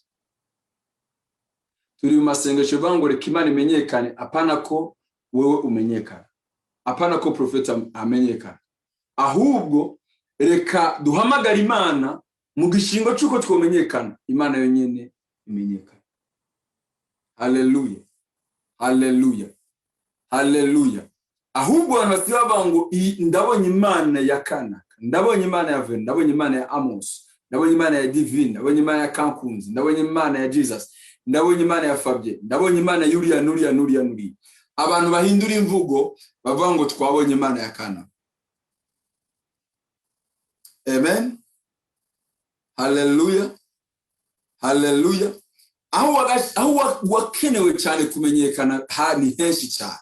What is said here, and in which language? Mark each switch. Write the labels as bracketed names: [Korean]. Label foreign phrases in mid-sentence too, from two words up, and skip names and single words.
[Rundi] Turi mu masengesho bangore Imana imenyekane, apana ko wewe umenyekana, apana ko profeta amenyekana, ahubwo reka duhamagara Imana mu gishingo cyuko twomenyekana, Imana yonyene imenyekana. Haleluya, haleluya, haleluya. Ahubwo anasiba ngo ndabonye Imana ya Kanaka, ndabonye Imana ya Ven, ndabonye Imana ya Amos, ndabonye Imana ya Divine, ndabonye Imana ya Kankunzi, ndabonye Imana ya Jesus, ndabonye Imana ya Fabien, ndabonye Imana ya Nuria. Abantu bahindura imvugo bavuga ngo twabonye Imana ya Kanaka. Amen. Haleluya, haleluya. Aho wakenewe cyane kumenyekana ni henshi cyane.